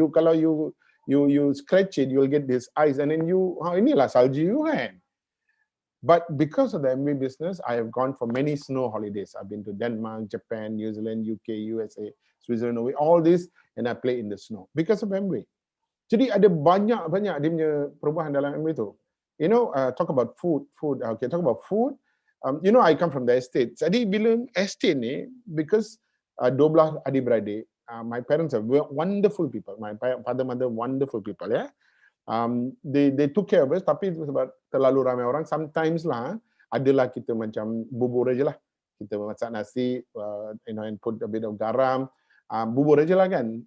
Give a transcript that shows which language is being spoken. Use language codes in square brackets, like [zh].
[en] Kalau you scratch it, you'll get this ice. And then [ms] inilah salji you kan. [en] But because of the Amway business, I have gone for many snow holidays. I've been to Denmark, Japan, New Zealand, UK, USA, Switzerland, Norway, all this, and I play in the snow because of Amway. [ms] Jadi ada banyak dia punya perubahan dalam Amway tu. [en] Talk about food. Okay, talk about food. I come from the estate. [ms] Jadi bila estate ni, [en] because [ms] 12 adik-beradik, [en] my parents are wonderful people. My father, mother, wonderful people, yeah. They took care of us, [ms] tapi sebab terlalu ramai orang, sometimes lah adalah kita macam bubur aja lah, kita masak nasi, [en] and put a bit of [ms] garam, bubur aja lah kan.